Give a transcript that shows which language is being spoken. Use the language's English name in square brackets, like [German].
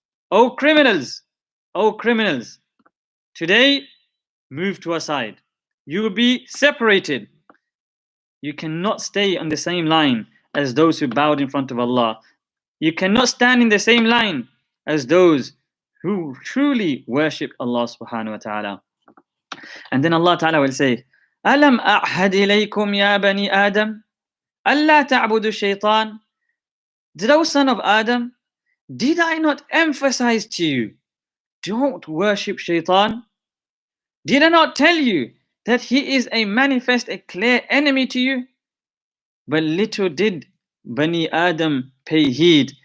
[English] O criminals, today, move to a side. You will be separated. You cannot stay on the same line as those who bowed in front of Allah. You cannot stand in the same line as those who truly worship Allah subhanahu wa ta'ala. And then Allah ta'ala will say, [Arabic] أَلَمْ أَعْهَدْ إِلَيْكُمْ يَا بَنِي آدَمَ أَلَّا تَعْبُدُوا الشَّيْطَانَ. [English] Did, O son of Adam, did I not emphasize to you, don't worship shaitan? Did I not tell you that he is a manifest, a clear enemy to you? But little did Bani Adam pay heed.